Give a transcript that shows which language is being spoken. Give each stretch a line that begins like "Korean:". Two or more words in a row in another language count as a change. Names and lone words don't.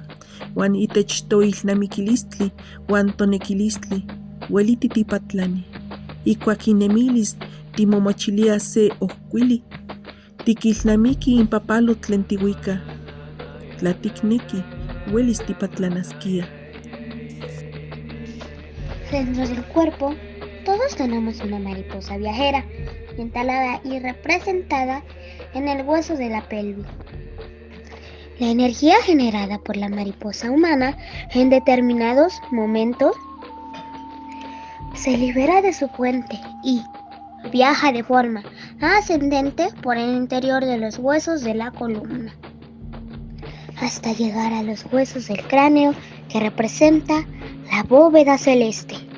Nahuatl languages: Uan itech toilnamikilistli uan tonekilistli ueliti tipatlani. Ikuak inemilis timomochilia se ohkuili. Tikilnamiki in papalotl tlen tiuika. Tla tikneki uelis tipatlanaskia.
Spanish: Dentro del cuerpo, todos tenemos una mariposa viajera, instalada y representada en el hueso de la pelvis. La energía generada por la mariposa humana en determinados momentos se libera de su puente y viaja de forma ascendente por el interior de los huesos de la columna, hasta llegar a los huesos del cráneo que representa la bóveda celeste.